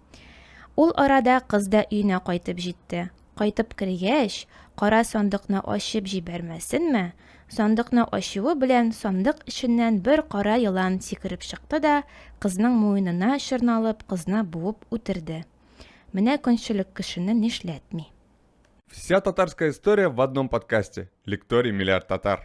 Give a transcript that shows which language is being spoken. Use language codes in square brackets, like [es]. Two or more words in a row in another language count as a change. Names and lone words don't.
[tt] Ул арада кыз да өенә кайтып җитте. Кайтып кергәч, кара сандыкны ачып җибәрмәсенме? Сандыкны ачуы белән сандык эченнән бер кара елан сикереп чыкты да, кызның муенына чорналып, кызны буып үтерде. Менә көнчелек кешене нишләтми. [ru] Вся татарская история в одном подкасте. Лекторий «Миллиард татар».